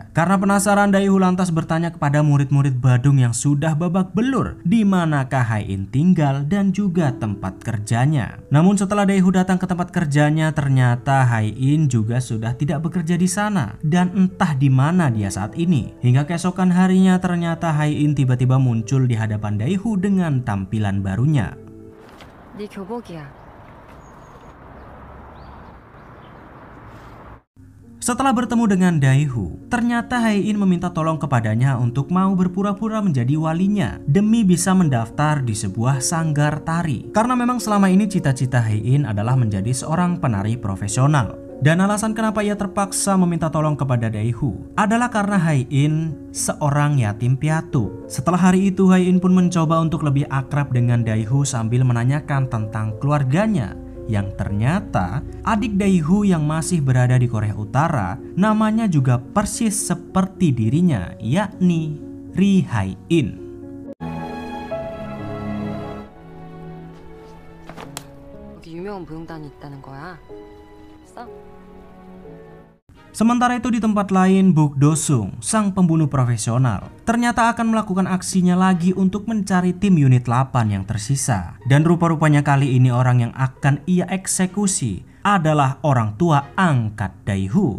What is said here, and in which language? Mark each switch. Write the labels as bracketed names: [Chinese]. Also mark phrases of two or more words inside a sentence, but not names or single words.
[Indonesian] Karena penasaran, Daeho lantas bertanya kepada murid-murid Badung yang sudah babak belur di manakah Hae-in tinggal dan juga tempat kerjanya. Namun setelah Daeho datang ke tempat kerjanya, ternyata Hae-in juga sudah tidak bekerja di sana dan entah di mana dia saat ini. Hingga keesokan harinya ternyata Hae-in tiba-tiba muncul di hadapan Daeho dengan tampilan barunya. [Korean] 네 교복이야. [Indonesian] Setelah bertemu dengan Daeho, ternyata Hae-in meminta tolong kepadanya untuk mau berpura-pura menjadi walinya demi bisa mendaftar di sebuah sanggar tari. Karena memang selama ini cita-cita Hae-in adalah menjadi seorang penari profesional. Dan alasan kenapa ia terpaksa meminta tolong kepada Daeho adalah karena Hae-in seorang yatim piatu. Setelah hari itu, Hae-in pun mencoba untuk lebih akrab dengan Daeho sambil menanyakan tentang keluarganya. Yang ternyata adik Daeho yang masih berada di Korea Utara namanya juga persis seperti dirinya, yakni Ri Hae-in. [Korean] 여기 유명한 무용단이 있다는 거야. 있어? [Indonesian] Sementara itu di tempat lain, Buk Do-sung, sang pembunuh profesional, ternyata akan melakukan aksinya lagi untuk mencari tim unit 8 yang tersisa. Dan rupa-rupanya kali ini orang yang akan ia eksekusi adalah orang tua angkat Daeho.